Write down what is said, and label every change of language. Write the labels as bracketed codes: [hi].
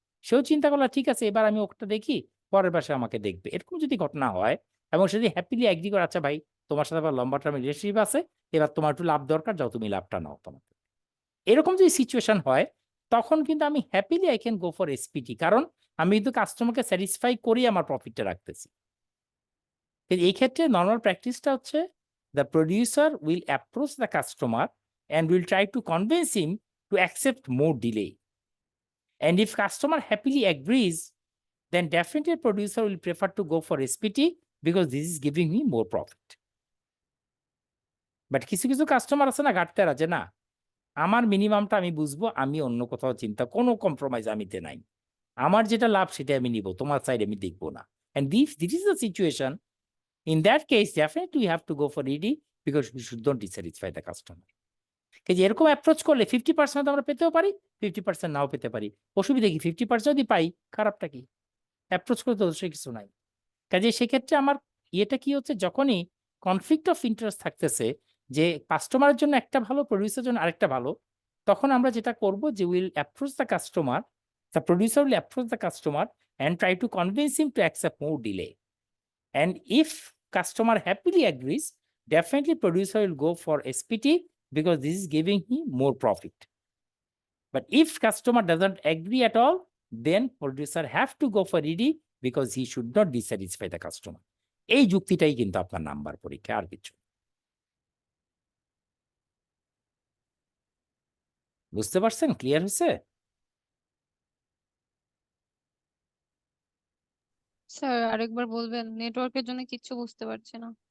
[bn] সেও চিন্তা করলো ঠিক আছে, এবার আমি ওটা দেখি, পরের বার সে আমাকে দেখবে, এরকম যদি ঘটনা হয়, এবং সে যদি হ্যাপিলি এগ্রি করে, আচ্ছা ভাই তোমার সাথে আবার লম্বা টার্ম রিলেশনশিপ আছে, এবার তোমার একটু লাভ দরকার, যাও তুমি লাভটা নাও তোমার, এরকম যদি সিচুয়েশন হয়, তখন কিন্তু আমি happily [en] I can go for SPT, [bn] কারণ আমি কিন্তু কাস্টমারকে স্যাটিসফাই করেই আমার প্রফিটটা রাখতেছি। কিন্তু এই ক্ষেত্রে নর্মাল প্র্যাকটিসটা হচ্ছে, [en] The producer will approach the customer and will try to convince him to accept more delay. And if customer happily agrees, then definitely producer will prefer to go for SPT because this is giving me more profit. [bn] But কিছু কিছু customer আছে না, গাটতেরা, যে না আমার মিনিমামটা আমি বুঝবো, আমি অন্য কোথাও চিন্তা, কোনো কম্প্রোমাইজ আমিতে নাই, আমার যেটা লাভ সেটা আমি নিব, তোমার সাইড আমি দেখবো না। [en] And this is the situation. In that case, definitely we have to go for ED because we should not dissatisfy the customer. [bn] যে এরকম অ্যাপ্রোচ করলে 50% আমরা পেতেও পারি, 50% নাও পেতে পারি। অসুবিধা কি? 50% যদি পাই, খারাপটা কি? অ্যাপ্রোচ করে তো অবশ্যই কিছু নাই। কাজে সেক্ষেত্রে আমার ইয়েটা কি হচ্ছে, যখনই কনফ্লিক্ট অফ ইন্টারেস্ট থাকতেছে, যে কাস্টমারের জন্য একটা ভালো, প্রডিউসারের জন্য আরেকটা ভালো, তখন আমরা যেটা করব যে [en] Will approach the customer, the producer will approach the customer and try to convince him to accept more delay. And if customer happily agrees, definitely producer will go for SPT because this is giving him more profit. But if customer doesn't agree at all, then producer have to go for ED because he should not dissatisfy the customer. [bn] এই যুক্তিটাই কিন্তু আপনার number পরীক্ষা, আর কিছু। বুঝতে পারছেন? Clear হয়েছে? Sir আরেকবার বলবেন, নেটওয়ার্কের জন্য কিচ্ছু বুঝতে পারছি না।